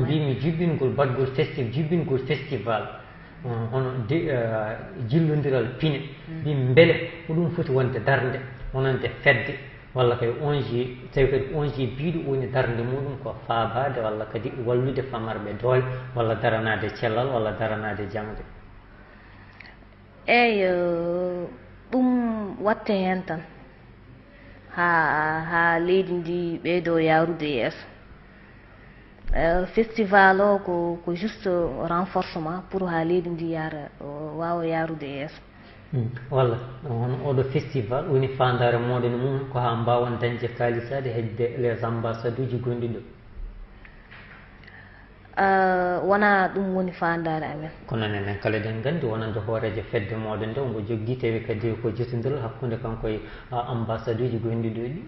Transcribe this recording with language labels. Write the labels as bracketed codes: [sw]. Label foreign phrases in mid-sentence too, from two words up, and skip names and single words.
[ff] mbimi jubbingol badgol jubbingol festival hono jillodiral pine mbimi beele ko ɗum foti wonde darde wonande fedde walla kay on ji tawi kadi on ji biiɗo woni darde muɗum ko faabade walla kadi wallude famarɓe doole walla daranade cellal walla daranade jangde eyyi ɗum watte hen tan ha leydi ndi ɓeydo yarude yeeso festival o ko [fr] juste renforcement pour [ff] ha leydi ndi yara wawa yarude yeeso walla hono oɗo festival woni fandare moɗon mum ko ha mbawon dañde kalisade hedde [fr] les ambassade [ff] uji gonɗi ɗo wona ɗum woni fandare amen kono nenen kala eɗen gandi wonande hooreje fedde moɗon nde omo jogui tawi kadi ko jotodiral hakkude kanko e ambassade uji gonɗi ɗo ɗi